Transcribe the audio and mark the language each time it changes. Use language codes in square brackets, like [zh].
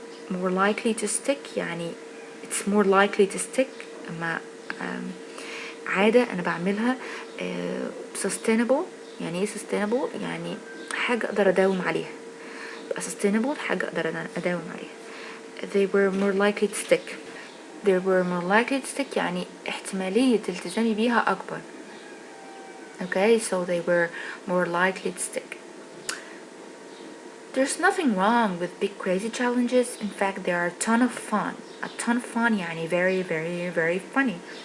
[en] More likely to stick يعني it's more likely to stick. [ar] أما عادة أنا بعملها sustainable. يعني إيه sustainable؟ يعني حاجة أقدر أداوم عليها. sustainable حاجة أقدر أداوم عليها. [en] They were more likely to stick. They were more likely to stick [ar] يعني احتمالية التزامي بيها أكبر. [en] Okay, so they were more likely to stick. There's nothing wrong with big crazy challenges. In fact, they are a ton of fun. A ton of fun يعني very, very, very funny.